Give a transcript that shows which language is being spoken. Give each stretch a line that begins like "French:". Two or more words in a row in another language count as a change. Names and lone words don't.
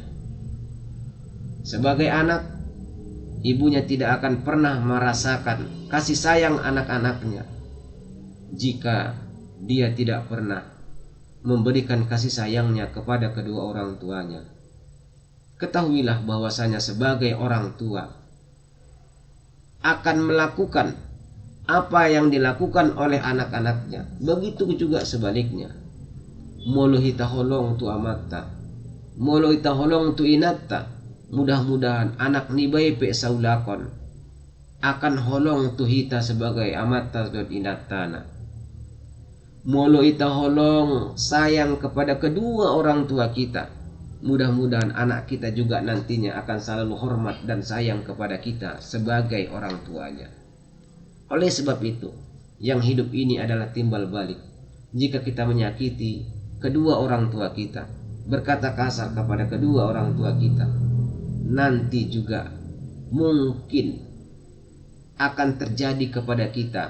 Indonesian: Sebagai anak, ibunya tidak akan pernah merasakan kasih sayang anak-anaknya jika dia tidak pernah memberikan kasih sayangnya kepada kedua orang tuanya. Ketahuilah bahwasanya sebagai orang tua akan melakukan apa yang dilakukan oleh anak-anaknya. Begitu juga sebaliknya.
Batak Toba: molo hita holong tu amatta, molo hita holong tu inatta. Mudah-mudahan anak ni bae pe saulakon akan holong tu hita
Indonesian: sebagai amatta dan inattana.
Batak Toba: Molo hita holong
Indonesian: sayang kepada kedua orang tua kita, mudah-mudahan anak kita juga nantinya akan selalu hormat dan sayang kepada kita sebagai orang tuanya. Oleh sebab itu, yang hidup ini adalah timbal balik. Jika kita menyakiti kedua orang tua kita, berkata kasar kepada kedua orang tua kita, nanti juga mungkin akan terjadi kepada kita.